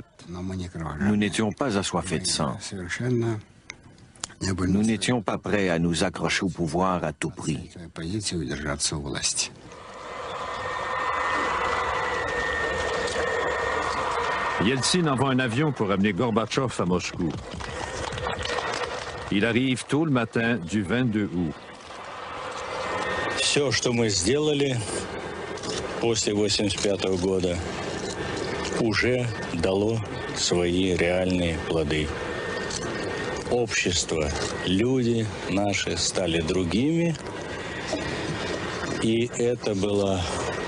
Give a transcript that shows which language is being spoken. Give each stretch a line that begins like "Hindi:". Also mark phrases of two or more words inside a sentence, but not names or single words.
French: Nous n'étions pas assoiffés de sang. Nous n'étions pas prêts à nous accrocher au pouvoir à tout prix. Yeltsin envoie un avion pour amener Gorbatchev à Moscou. Il arrive tôt le matin du 22 août.
Russian: Все, что мы сделали после 1985 года, уже дало свои реальные плоды. Общество, люди наши стали другими, и это была